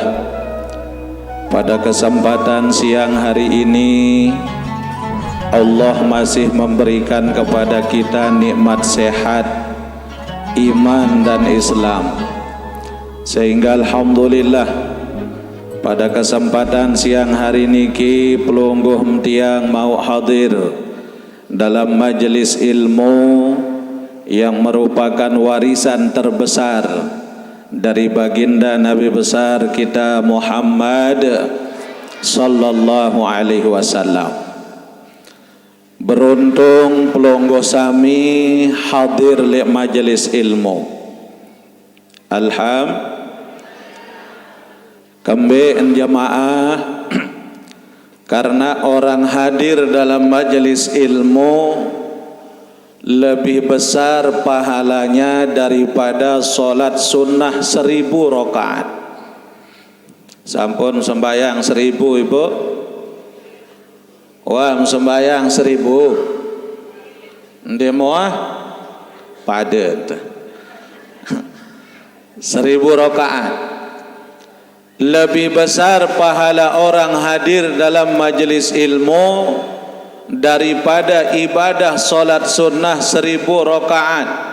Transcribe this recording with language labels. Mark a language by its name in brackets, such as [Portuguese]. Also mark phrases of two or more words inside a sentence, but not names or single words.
[Indonesian] Pada kesempatan siang hari ini Allah masih memberikan kepada kita nikmat sehat, iman dan Islam. Sehingga alhamdulillah pada kesempatan siang hari [Sasak] niki pelungguh tiang [Indonesian] mau hadir dalam majelis ilmu yang merupakan warisan terbesar dari baginda Nabi besar kita Muhammad [Arabic] صلى الله عليه وسلم. [Sasak] Beruntung pelungguh sami hadir li majelis ilmu. [Indonesian] Kembali jamaah, karena orang hadir dalam majelis ilmu lebih besar pahalanya daripada solat sunnah 1000 rakaat. [Sasak] Sampun sembayang 1000 ibu? Wah, sembayang 1000. Ndek moah padet. 1000 rakaat. [Indonesian] Lebih besar pahala orang hadir dalam majelis ilmu daripada ibadah solat sunnah 1000 rakaat.